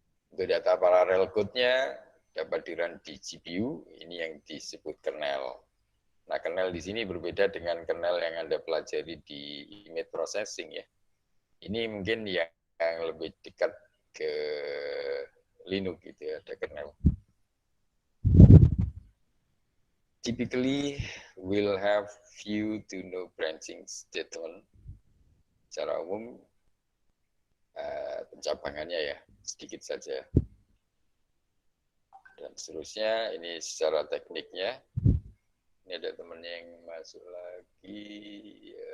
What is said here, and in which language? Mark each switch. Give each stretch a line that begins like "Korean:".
Indonesian: Untuk data paralel code-nya dapat di-run di GPU, ini yang disebut kernel. Nah, kernel di sini berbeda dengan kernel yang Anda pelajari di image processing ya. Ini mungkin yang lebih dekat ke Linux gitu ya, ada kernel.
English: Typically will have few to no branching statement.
Indonesian: Secara umum pencabangannya ya sedikit saja. Dan seterusnya ini secara tekniknya. Ini ada teman yang masuk lagi.